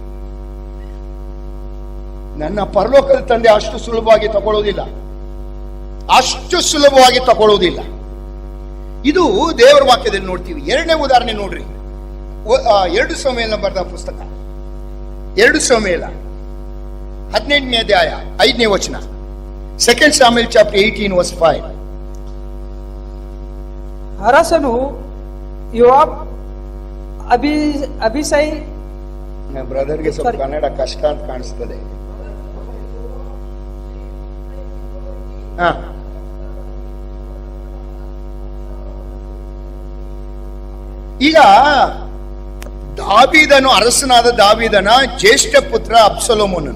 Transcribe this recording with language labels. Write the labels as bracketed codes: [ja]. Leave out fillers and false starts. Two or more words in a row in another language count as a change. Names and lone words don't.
[kn] ನನ್ನ ಪರಲೋಕದ ತಂದೆ ಅಷ್ಟು ಸುಲಭವಾಗಿ ತಗೊಳ್ಳೋದಿಲ್ಲ, ಅಷ್ಟು ಸುಲಭವಾಗಿ ತಗೊಳ್ಳೋದಿಲ್ಲ. ಇದು ದೇವರ ವಾಕ್ಯದಲ್ಲಿ ನೋಡ್ತೀವಿ. ಎರಡನೇ ಉದಾಹರಣೆ ನೋಡ್ರಿ, 2 ಸಮುವೇಲ ಬರೆದ ಪುಸ್ತಕ, 2 ಸಮುವೇಲ 18ನೇ ಅಧ್ಯಾಯ 5ನೇ ವಚನ. [en] 2 Samuel chapter 18 verse 5. [kn] ಅರಸನು ಯೋವಾಬ್ ಅಭಿಷೈ ಬ್ರದರ್ಗೆ ಸ್ವಲ್ಪ ಕನ್ನಡ ಕಷ್ಟ ಅಂತ ಕಾಣಿಸ್ತದೆ. ಈಗ ದಾವೀದನು, ಅರಸನಾದ ದಾವೀದನ ಜ್ಯೇಷ್ಠ ಪುತ್ರ ಅಬ್ಸಲೋಮನು.